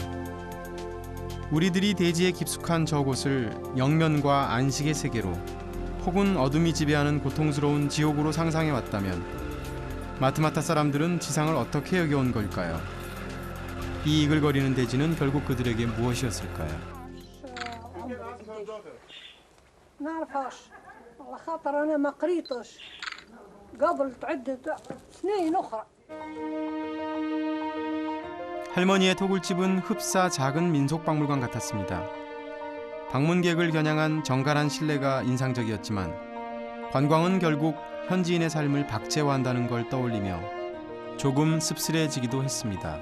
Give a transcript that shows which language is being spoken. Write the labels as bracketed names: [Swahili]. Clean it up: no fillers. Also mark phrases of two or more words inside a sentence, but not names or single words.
[Korean] 우리들이 대지에 깊숙한 저곳을 영면과 안식의 세계로 혹은 어둠이 지배하는 고통스러운 지옥으로 상상해 왔다면 마트마타 사람들은 지상을 어떻게 여겨온 걸까요? 이 이글거리는 대지는 결국 그들에게 무엇이었을까요? [Arabic] نعرفهاش على خاطر أنا ما قريتش قبل عدة سنين أخرى. [Korean] 할머니의 토굴집은 흡사 작은 민속박물관 같았습니다. 방문객을 겨냥한 정갈한 실내가 인상적이었지만 관광은 결국 현지인의 삶을 박제화한다는 걸 떠올리며 조금 씁쓸해지기도 했습니다.